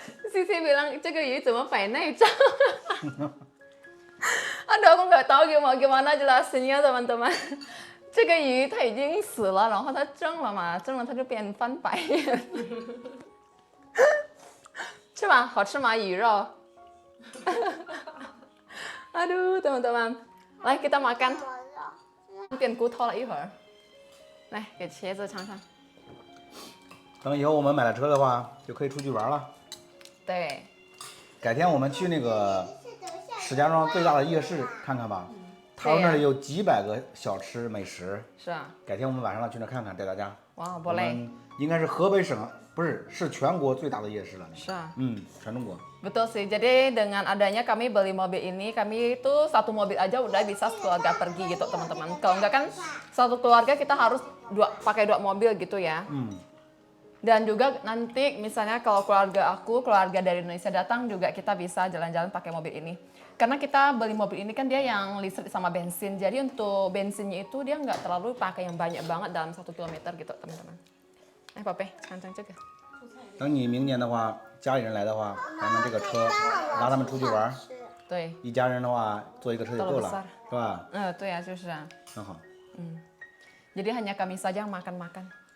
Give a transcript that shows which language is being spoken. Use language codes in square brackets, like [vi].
[id] Sisi bilang, [zh] "这个鱼怎么摆内脏?" [id] Aduh, aku nggak tahu gimana jelasinnya, teman-teman. [zh] 这个鱼它已经死了，然后它蒸了嘛，蒸了它就变翻白眼。是吧？好吃吗？鱼肉。 [id] Aduh, teman-teman. [zh] 来， [id] kita makan. [zh] 变骨头了一会儿。来，给茄子尝尝。等以后我们买了车的话，就可以出去玩了。对。改天我们去那个石家庄最大的夜市看看吧。他说那里有几百个小吃美食。是啊。改天我们晚上去那看看，带大家。 [id] 哇，boleh。 [zh] 应该是河北省，不是，是全国最大的夜市了。是啊. 全中国。 [id] Betul sih. Jadi dengan adanya kami beli mobil ini, kami itu satu mobil aja udah bisa keluarga pergi gitu teman-teman. Kalau enggak kan satu keluarga kita harus pakai dua mobil gitu ya. Dan juga nanti misalnya kalau keluarga dari Indonesia datang juga kita bisa jalan-jalan pakai mobil ini. Karena kita beli mobil ini kan dia yang listrik sama bensin. Jadi untuk bensinnya itu dia nggak terlalu pakai yang banyak banget dalam 1 kilometer gitu teman-teman. Pape, cancan juga. [zh] 等你明年的话，家里人来的话，咱们这个车拉他们出去玩，对，一家人的话坐一个车就够了，是吧？对啊，就是啊。很好。 [id] Jadi hanya kami saja yang makan-makan.